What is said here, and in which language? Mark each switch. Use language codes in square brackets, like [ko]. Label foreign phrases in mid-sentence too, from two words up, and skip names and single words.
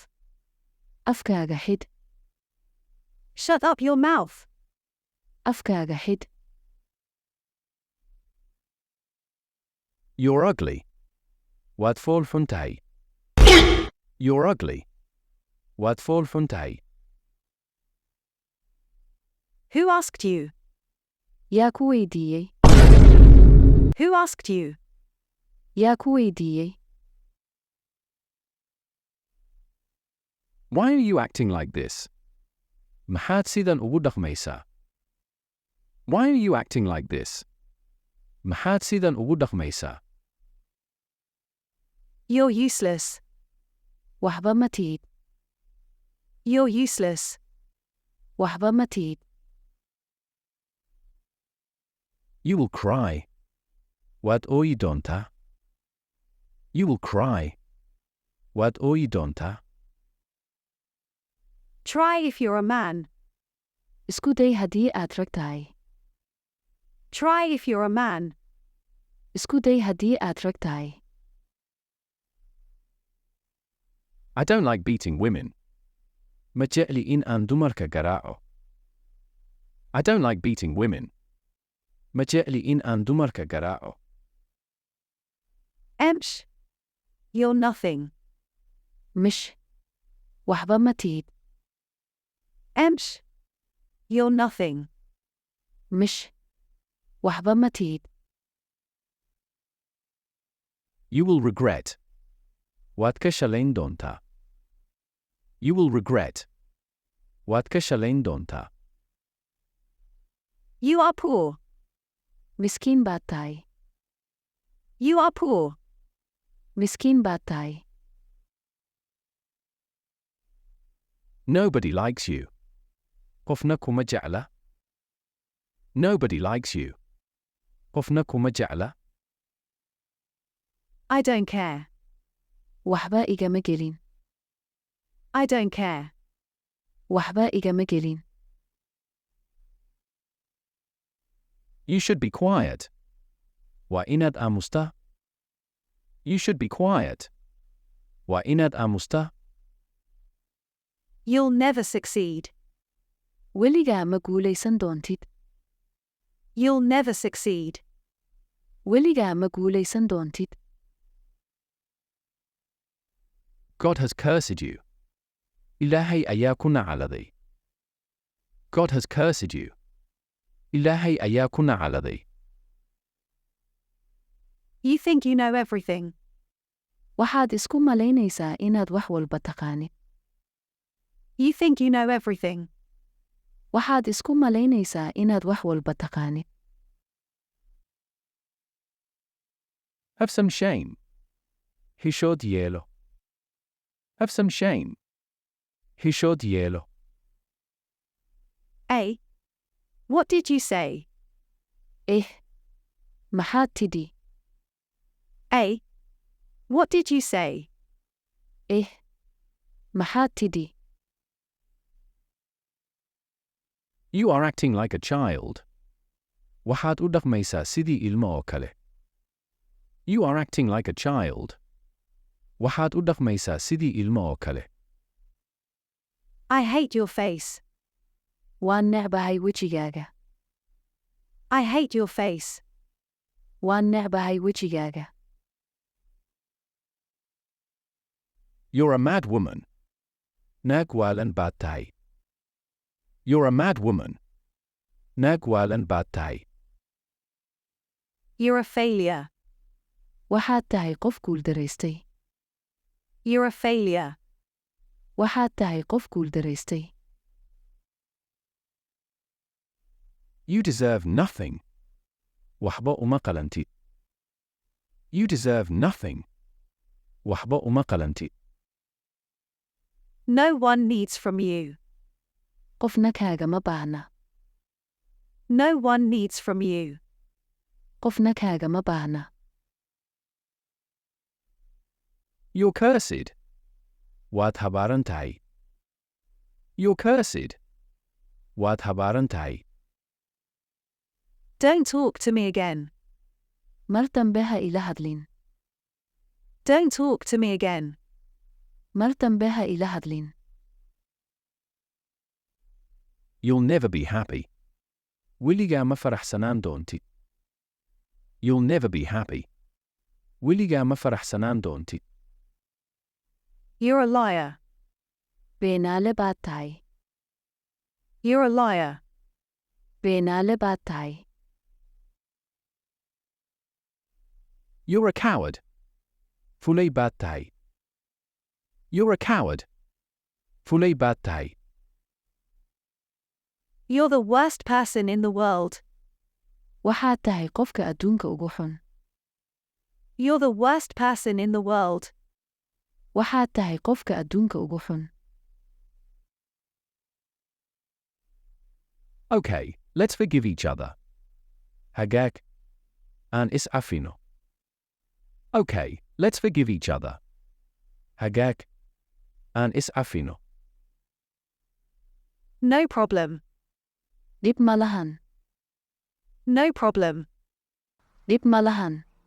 [so] Afkaaga xidh. [en] Shut up your mouth. [so] Afkaaga xidh. [en] You're ugly. [so] Waad fool xun tahay. [en] You're ugly. [so] Waad fool xun tahay. [en] Who asked you? [so] Yaa ku weydiiyey? [en] Who asked you? [so] Yaa ku weydiiyey? [en] Why are you acting like this? [so] Maxaad sidan ugu dhaqmaysaa? [en] Why are you acting like this? [so] Maxaad sidan ugu dhaqmaysaa? [en] You're useless. [so] Waxba ma tihid. [en] You're useless. [so] Waxba ma tihid. [en] You will cry. [so] Waad ooyi doontaa. [en] You will cry. [so] Waad ooyi doontaa. [en] Try if you're a man. [so] Isku day haddii aad rag tahay. [en] Try if you're a man. [so] Isku day haddii aad rag tahay. [en] I don't like beating women. [so] Ma jecli in aan dumarka garaaco. [en] I don't like beating women. [so] Ma jecli in aan dumarka garaaco. [ar] Emsh. [en] You're nothing. [so] Mish. Waxba ma tihid. [ar] Emsh. [en] You're nothing. [so] Mish. Waxba ma tihid. [en] You will regret. [so] Waad ka shalayn doontaa. [en] You will regret. [so] Waad ka shalayn doontaa. [en] You are poor. [so] Miskiin baad tahay. [en] You are poor. [so] Miskiin baad tahay. [en] Nobody likes you. [so] Qofna kuma jecla. [en] Nobody likes you. [so] Qofna kuma jecla. [en] I don't care. [so] Waxba igama gelin. [en] I don't care. [so] Waxba igama gelin. [en] You should be quiet. [so] Waa inaad aamustaa. [en] You should be quiet. [so] Waa inaad aamustaa. [en] You'll never succeed. [so] Weligaa ma guulaysan doontid. [en] You'll never succeed. [so] Weligaa ma guulaysan doontid. [en] God has cursed you. [so] Ilaahay ayaa ku nacaladay. [en] God has cursed you. [so] Ilaahay ayaa ku nacaladay. [en] You think you know everything. [so] Waxaad isku malaynaysaa inaad wax walba taqaanid. [en] You think you know everything. [so] Waxaad isku malaynaysaa inaad wax walba taqaanid. [en] Have some shame. [so] Hishood yeelo. [en] Have some shame. [so] Hishood yeelo. [en] A. What did you say? [so] Maxaad tidhi? [en] A. What did you say? [so] Maxaad tidhi? [en] You are acting like a child. [so] Waxaad u dhaqmaysaa sidii ilmo oo kale. [en] You are acting like a child. [so] Waxaad u dhaqmaysaa sidii ilmo oo kale. [en] I hate your face. [so] Waan necbahay wejigaaga. [en] I hate your face. [so] Waan necbahay wejigaaga. [en] You're a mad woman. [so] Naag waalan baad tahay. [en] You're a mad woman. [so] Naag waalan baad tahay. [en] You're a failure. [so] Waxaad tahay qof guuldaraystay. [en] You're a failure. [so] Waxaad tahay qof guuldaraystay. [en] You deserve nothing. [so] Waxba uma qalantid. [en] You deserve nothing. [so] Waxba uma qalantid. [en] No one needs from you. [so] Qofna kaaga ma baahna. [en] No one needs from you. [so] Qofna kaaga ma baahna. [en] You're cursed. [so] Waad habaaran tahay. [en] You're cursed. [so] Waad habaaran tahay. [en] Don't talk to me again. [so] Mar dambe ha ila hadlin. [en] Don't talk to me again. [so] Mar dambe ha ila hadlin. [en] You'll never be happy. [so] Weligaa ma faraxsanaan doontid. [en] You'll never be happy. [so] Weligaa ma faraxsanaan doontid. [en] You're a liar. [so] Beenaale baad tahay. [en] You're a liar. [so] Beenaale baad tahay. [en] You're a coward. [so] Fulay baad tahay. [en] You're a coward. [so] Fulay baad tahay. [en] You're the worst person in the world. [so] Waxaad tahay qofka adduunka ugu xun. [en] You're the worst person in the world. [so] Waxaad tahay qofka adduunka ugu xun. [en] Okay, let's forgive each other. [so] Hagaag. Aan is afino. [en] Okay, let's forgive each other. [so] Hagaag. Aan is afino. [en] No problem. [so] Dib ma lahan. [en] No problem. [so] Dib ma lahan.